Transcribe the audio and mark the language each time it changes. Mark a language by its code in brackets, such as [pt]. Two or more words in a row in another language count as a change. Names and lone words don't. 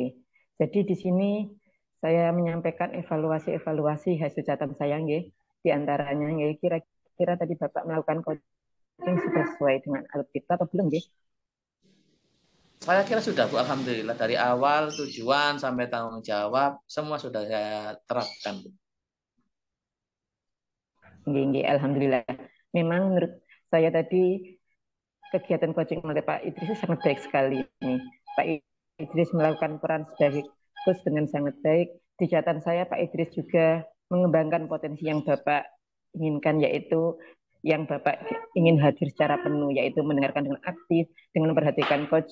[id] Jadi di sini saya menyampaikan evaluasi hasil catatan saya nggih. Di antaranya nggih kira-kira tadi Bapak melakukan coaching sudah sesuai dengan alur kita atau belum nggih? Saya kira sudah, Bu, alhamdulillah dari awal tujuan sampai tanggung jawab semua sudah saya terapkan, Bu. Nggih, nggih, alhamdulillah. Memang menurut saya tadi kegiatan coaching oleh Pak Idris sangat baik sekali nih. Pak Idris melakukan peran sebagai coach dengan sangat baik. Di catatan saya Pak Idris juga mengembangkan potensi yang Bapak inginkan, yaitu yang Bapak ingin hadir secara penuh, yaitu mendengarkan dengan aktif, dengan memperhatikan coach.